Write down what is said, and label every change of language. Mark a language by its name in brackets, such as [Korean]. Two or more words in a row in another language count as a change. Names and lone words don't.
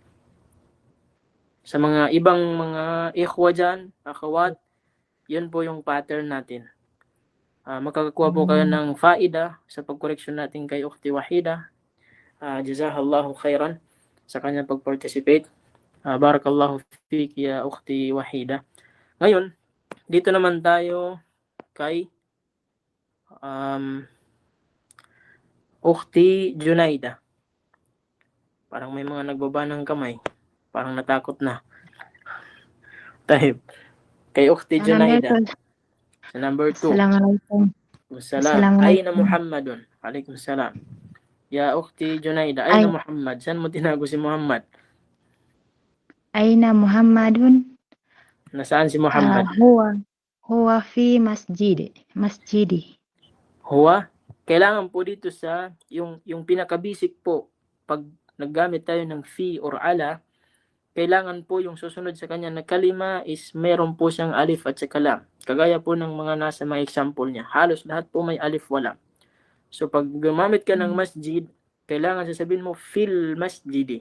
[Filipino] Sa mga ibang mga ikhwa dyan, akhawat, yun po yung pattern natin. Makakakuha po kayo ng faida sa pagkoreksyon natin kay Ukhti Wahida. [Arabic] جزاك الله خيرا sa kanyang pag-participate. بارك الله فيكِ يا أختي Wahida. [Filipino] Ngayon, dito naman tayo kay Ukhti Junaida. Parang may mga nagbaba ng kamay. Parang natakot na. Tahib. Kay Ukhti Junaida. Sa number 2. [Arabic] السلام عليكم. السلام. أين محمدٌ. عليكم السلام. يا أختي Junaida. أين محمد. [Filipino] Saan mo tinago si Muhammad? [Arabic] أين محمدٌ? [Filipino] Nasaan si Muhammad? [Arabic] هو في مسجدِ. [Filipino] Huwa? Kailangan po dito sa yung pinaka-basic po. Pag naggamit tayo ng fi or ala, kailangan po yung susunod sa kanya na kalima is meron po siyang alif at saka lam. Kagaya po ng mga nasa mga example niya. Halos lahat po may alif wala. So pag gumamit ka ng masjid, kailangan sasabihin mo [Arabic] في المسجدِ.